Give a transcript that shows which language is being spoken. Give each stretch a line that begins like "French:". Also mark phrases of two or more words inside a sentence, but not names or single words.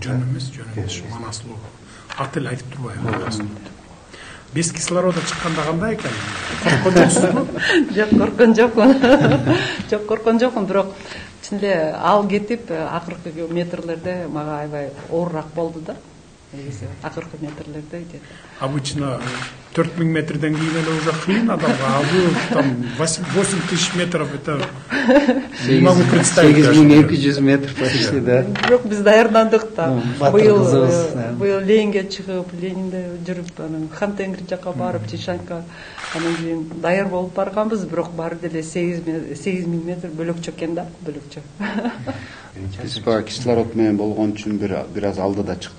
Kyrgyz: Жөн эмес, Манаслуу. Аты эле айтып турбайбы? Без кислорода чыкканда кандай экен? Корккон жоксузбу? Жок, корккон жокмун. Жок, корккон жокмун, бирок чын эле ал кетип акыркы метрлерде мага аябай оорураак болду да. Акыркы метрлерде где-то.
Russian: Обычно 4000
Kyrgyz: метрден кийин эле
Russian: уже
Kyrgyz: кыйын адамга,
Russian: а бул там 8000 метров, это не могу представить. 8200 метр почти, да.
Kyrgyz: Бирок биз даярдандык да. Быйыл Ленинге чыгып, Ленинде жүрүп, анан Хантенгри жакка барып, Чишанка, анан кийин даяр болуп барганбыз, бирок баары деле 8000 метр бөлөкчө экен да, бөлөкчө. Биз баа кислород менен болгон үчүн бир аз алдыда чыктык.